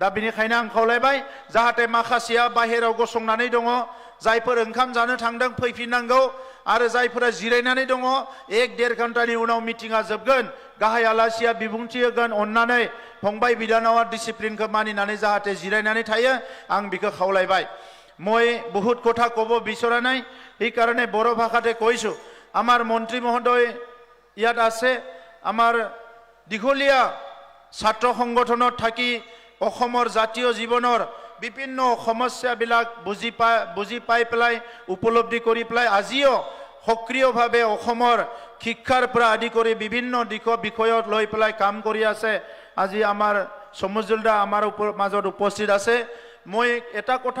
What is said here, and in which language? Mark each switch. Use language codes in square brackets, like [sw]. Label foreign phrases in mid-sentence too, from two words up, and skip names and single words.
[brx] दा बेनिखायनो आं खावलायबाय जाहाथे माखासेया बाहेराव गसंनानै दङ जायफोर ओंखाम जानो थांदों फैफिननांगौ आरो जायफोरा जिरायनानै दङ 1-1.5 घन्टानि उनाव मिटिंआ जोबगोन गाहाय आलासिया बिबुंथि होगोन अन्नानै फंबाय बिदानावा डिसिप्लिनखौ मानिनानै जाहाथे जिरायनानै थायो आं बिखौ खावलायबाय [as] মই বহুত কথা কব বিচৰা নাই এই কারণে বড় ভাষাতে কৈছো আমার মন্ত্রী মহোদয় ইয়াত আছে আমার দীঘলীয়া ছাত্র সংগঠনত থাকি অসমৰ জাতীয় জীৱনৰ বিভিন্ন সমস্যাবিলাক বুজি পাই পেলাই উপলব্ধি কৰি পেলাই আজিও সক্ৰিয়ভাৱে অসমৰ শিক্ষাৰ পৰা আদি কৰি বিভিন্ন বিষয়ত লৈ পেলাই কাম কৰি আছে আজি আমাৰ সমজুলদা আমাৰ মাজত উপস্থিত আছে মই এটা কথা